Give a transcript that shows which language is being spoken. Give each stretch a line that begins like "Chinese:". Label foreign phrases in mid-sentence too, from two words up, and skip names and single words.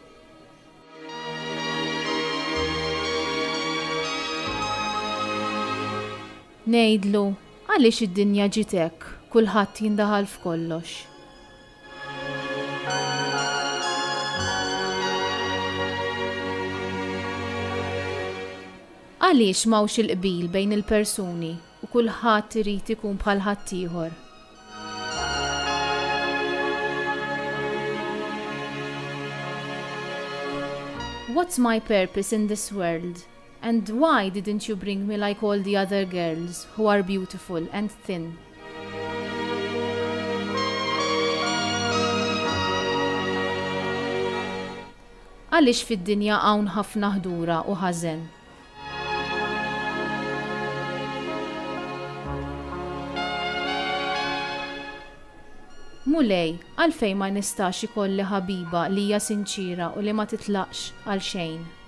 Maltese: Ngħidlu, għaliex id-dinja ġiet hekk, kulħadd jindaħal f'kollox. Għaliex m'hawnx il-qbil bejn il-persuni u kulħadd irid ikun bħal ħaddieħor.
English: What's my purpose in this world? And why didn't you bring me like all the other girls who are beautiful and thin?
Maltese: Għaliex fid-dinja hawn ħafna ħdura u ħażen? Mulej, għalfejn ma nistax ikolli ħabiba li hija sinċira u li ma titlaqx għal xejn.